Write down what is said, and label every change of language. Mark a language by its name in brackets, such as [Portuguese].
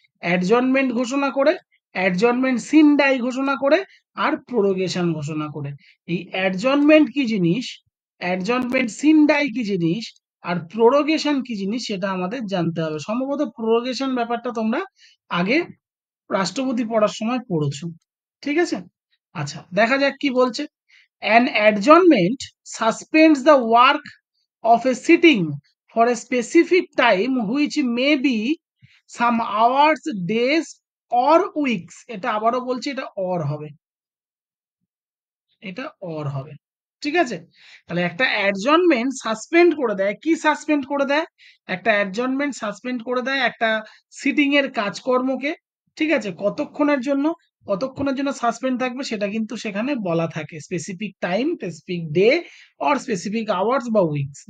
[Bangla] Adjournment ঘোষণা করে, adjournment scene die ঘোষণা করে, আর প্রোরোগেশন ঘোষণা করে। এই অ্যাডজর্নমেন্ট কি জিনিস, অ্যাডজর্নমেন্ট সিন ডাই কি জিনিস, আর প্রোরোগেশন কি জিনিস সেটা আমাদের জানতে হবে। সম্ভবত প্রোরোগেশন ব্যাপারটা তোমরা আগে রাষ্ট্রপতি পড়ার সময় পড়েছো। ঠিক আছে, আচ্ছা, দেখা যাক কি বলছে। [English] An adjournment suspends the work of a sitting for a specific time which may be some hours, days or weeks. [Bangla] এটা আবারও বলছি, এটা or হবে, এটা or হবে। ঠিক আছে, তাহলে একটা অ্যাডজনমেন্ট সাসপেন্ড করে দেয়। কি সাসপেন্ড করে দেয়? একটা অ্যাডজনমেন্ট সাসপেন্ড করে দেয় একটা সিটিং এর কাজকর্মকে। ঠিক আছে, কতক্ষণের জন্য, কতক্ষণের জন্য সাসপেন্ড থাকবে সেটা কিন্তু সেখানে বলা থাকে, specific time, specific day or specific hours বা উইকস।